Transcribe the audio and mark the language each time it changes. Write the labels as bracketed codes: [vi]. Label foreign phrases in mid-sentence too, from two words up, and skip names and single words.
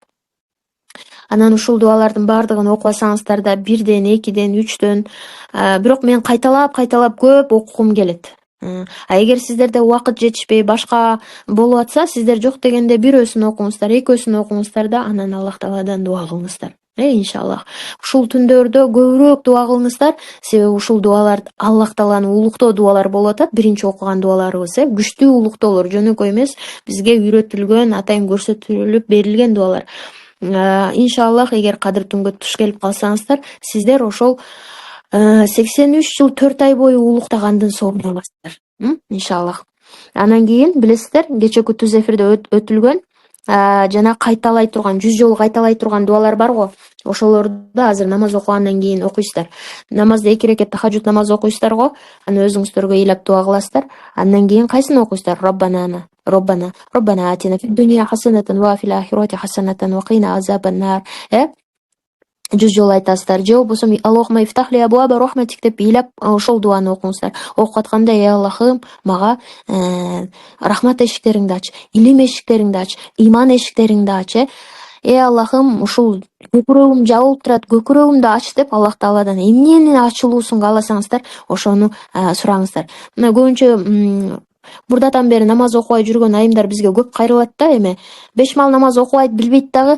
[ky] Анан ушул дуалардын бардыгын окубасаңыздар да, 1ден, 2ден, 3дөн, бирок мен кайталап көп окугум келет. Эгер сиздерде убакыт жетишпей башка болуп атса, сиздер жок дегенде бирөөсүн окуңуздар, экөөсүн окуңуздар да, анан Аллах Тааладан дуа кылыңыздар. Иншаллах. Ушул түндөрдө көбүрөөк дуа кылыңыздар, себеби ушул дуалар Аллах Тааланы улуктоо дуалар болуп атат. Биринчи окуган дуаларыбыз, күчтүү улуктоолор, жөнөкөй эмес, бизге үйрөтүлгөн, атайын көрсөтүлүп берилген дуалар. Иншаллах, эгер кадыр түнгө туш келип калсаңыздар, сиздер ошол 83 жыл 4 ай бою улуктагандын соорун аласыздар. Иншаллах. Анан кийин билесиздер, кечээки түз эфирде өтүлгөн жана кайталай турган, 100 жолу кайталай турган дуалар бар го. Ошолорду азыр намаз окугандан кийин окуйсуздар. Намазда 2 рекет тахажжуд намаз окуйсуздар го. Аны өзүңүздөргө ыйлап дуа кыласыздар. Андан кийин кайсыны окуйсуздар? [ar] ربنا آتنا في الدنيا حسنة وفي الآخرة حسنة وقنا عذاب النار. [ky] 100 жолу айтасыздар. Же болбосо [ar] اللهم افتح لي أبواب رحمتك [ky] деп ыйлап ошол дуаны окуңуздар. Окуп атканда, Аллахым, мага рахмат эшиктериңди ач, илим эшиктериңди ач, иман эшиктериңди ач. Аллахым, ушул көкүрөгүм жабылып турат, көкүрөгүмдү ач деп Аллах Тааладан эмнени ачылуусун кааласаңыздар, ошону сураңыздар. Мына көбүнчө бурдатан бери намаз окубай жүргөн айымдар бизге көп кайрылат да, эме 5 мал намаз окубайт, билбейт дагы.